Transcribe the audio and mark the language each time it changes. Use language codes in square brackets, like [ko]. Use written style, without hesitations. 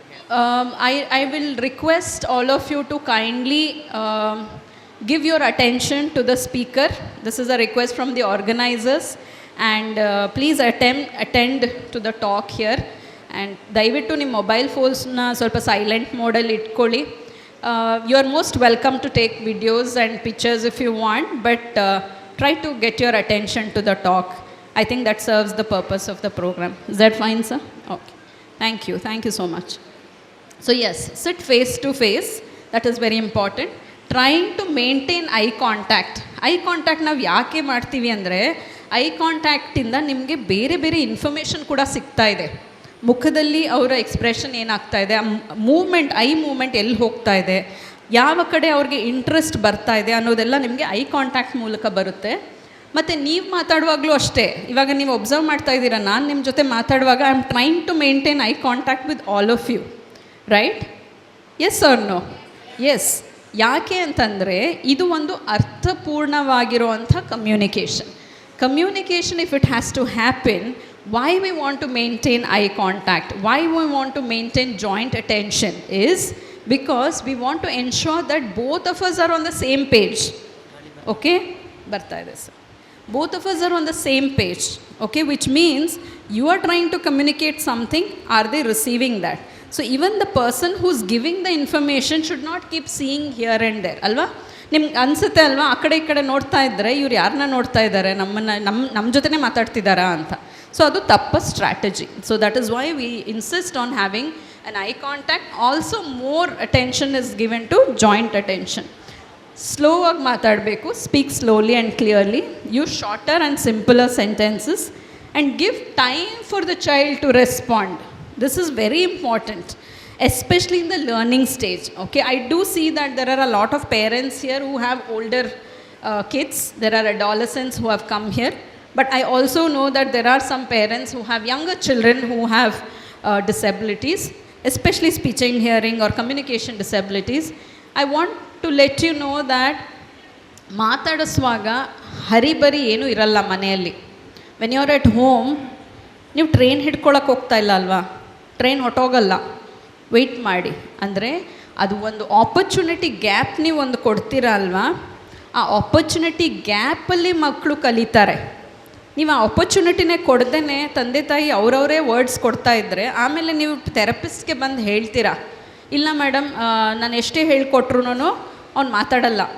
[en] I will request all of you to kindly give your attention to the speaker. This is a request from the organizers. And please attend to the talk here. [kn] And ದಯವಿಟ್ಟು ನಿಮ್ಮ mobile ಫೋನ್ಸ್ನ ಸ್ವಲ್ಪ silent ಮೋಡಲ್ಲಿ ಇಟ್ಕೊಳ್ಳಿ. [en] You are most welcome to take videos and pictures if you want, but try to get your attention to the talk. I think that serves the purpose of the program. Is that fine, sir? Okay. Thank you so much. So yes, sit face to face, that is very important. Trying to maintain eye contact. [kn] Eye contact ನಾವು ಯಾಕೆ ಮಾಡ್ತೀವಿ ಅಂದರೆ, I ಕಾಂಟ್ಯಾಕ್ಟಿಂದ ನಿಮಗೆ ಬೇರೆ ಬೇರೆ information ಕೂಡ ಸಿಗ್ತಾ ಇದೆ. ಮುಖದಲ್ಲಿ ಅವರ ಎಕ್ಸ್ಪ್ರೆಷನ್ ಏನಾಗ್ತಾ ಇದೆ, ಮೂವ್ಮೆಂಟ್, ಐ ಮೂವ್ಮೆಂಟ್ ಎಲ್ಲಿ ಹೋಗ್ತಾ ಇದೆ, ಯಾವ ಕಡೆ ಅವ್ರಿಗೆ ಇಂಟ್ರೆಸ್ಟ್ ಬರ್ತಾ ಇದೆ ಅನ್ನೋದೆಲ್ಲ ನಿಮಗೆ ಐ ಕಾಂಟ್ಯಾಕ್ಟ್ ಮೂಲಕ ಬರುತ್ತೆ. ಮತ್ತು ನೀವು ಮಾತಾಡುವಾಗಲೂ ಅಷ್ಟೇ, ಇವಾಗ ನೀವು ಒಬ್ಸರ್ವ್ ಮಾಡ್ತಾ ಇದ್ದೀರಾ, ನಾನು ನಿಮ್ಮ ಜೊತೆ ಮಾತಾಡುವಾಗ [en] I am trying to maintain eye contact with all of you, right? Yes or no? Yes. [kn] ಯಾಕೆ ಅಂತಂದರೆ ಇದು ಒಂದು ಅರ್ಥಪೂರ್ಣವಾಗಿರುವಂಥ communication. [en] Communication, if it has to happen, why we want to maintain eye contact, why we want to maintain joint attention is because we want to ensure that both of us are on the same page, okay? [kn] Barta ide sir. [en] Both of us are on the same page, okay? Which means you are trying to communicate something, are they receiving that? So even the person who's giving the information should not keep seeing here and there, alva? [kn] ನಿಮ್ಗೆ ಅನಿಸುತ್ತೆ ಅಲ್ವಾ, ಆ ಕಡೆ ಈ ಕಡೆ ನೋಡ್ತಾ ಇದ್ದರೆ ಇವ್ರು ಯಾರನ್ನ ನೋಡ್ತಾ ಇದ್ದಾರೆ, ನಮ್ಮ ಜೊತೆನೇ ಮಾತಾಡ್ತಿದ್ದಾರಾ ಅಂತ. ಸೊ ಅದು ತಪ್ಪ strategy. [en] So that is why we insist on having an eye contact. Also more attention is given to joint attention. [kn] Slow ಆಗಿ ಮಾತಾಡಬೇಕು, [en] speak slowly and clearly, use shorter and simpler sentences and give time for the child to respond. This is very important, especially in the learning stage, okay? I do see that there are a lot of parents here who have older kids, there are adolescents who have come here, but I also know that there are some parents who have younger children who have disabilities, especially speech and hearing or communication disabilities. I want to let you know that [kn] ಮಾತಾಡಿಸುವಾಗ hurry-burry ಏನೂ ಇರಲ್ಲ ಮನೆಯಲ್ಲಿ. [en] when you are at home, [kn] ನೀವು train ಹಿಡ್ಕೊಳಕ್ಕೆ ಹೋಗ್ತಾ ಇಲ್ಲ ಅಲ್ವಾ, train ಹೊಟ್ಟೋಗಲ್ಲ, weight ಮಾಡಿ. ಅಂದರೆ ಅದು ಒಂದು ಆಪರ್ಚುನಿಟಿ ಗ್ಯಾಪ್ ನೀವು ಒಂದು ಕೊಡ್ತೀರ ಅಲ್ವಾ, ಆ ಆಪರ್ಚುನಿಟಿ ಗ್ಯಾಪಲ್ಲಿ ಮಕ್ಕಳು ಕಲಿತಾರೆ. ನೀವು ಆ ಆಪರ್ಚುನಿಟಿನೇ ಕೊಡ್ದೇ ತಂದೆ ತಾಯಿ ಅವರವರೇ ವರ್ಡ್ಸ್ ಕೊಡ್ತಾ ಇದ್ದರೆ ಆಮೇಲೆ ನೀವು ಥೆರಪಿಸ್ಟ್ಗೆ ಬಂದು ಹೇಳ್ತೀರಾ, ಇಲ್ಲ ಮೇಡಮ್ ನಾನು ಎಷ್ಟೇ ಹೇಳಿಕೊಟ್ರು ಅವ್ನು ಮಾತಾಡಲ್ಲ.